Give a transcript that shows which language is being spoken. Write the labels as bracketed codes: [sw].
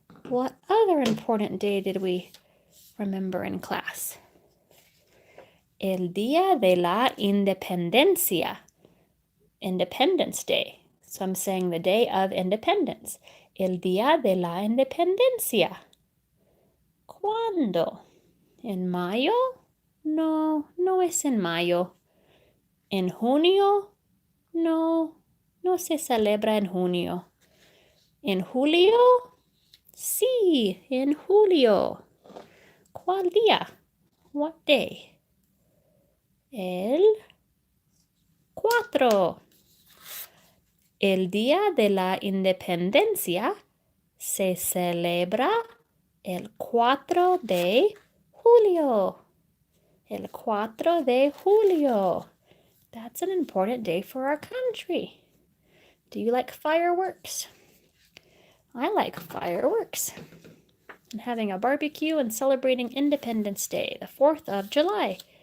[en] What other important day did we remember in class? [es] El Día de la Independencia. [en] Independence Day. So I'm saying the day of independence. [es] El Día de la Independencia. ¿Cuándo? ¿En mayo? No, no es en mayo. ¿En junio? No, no se celebra en junio. ¿En julio? Sí, en julio. ¿Cuál día? [en] What day? [es] El 4. El Día de la Independencia se celebra el 4 de julio. El 4 de julio. [en] That's an important day for our country. Do you like fireworks? I like fireworks. And having a barbecue and celebrating Independence Day, the 4th of July.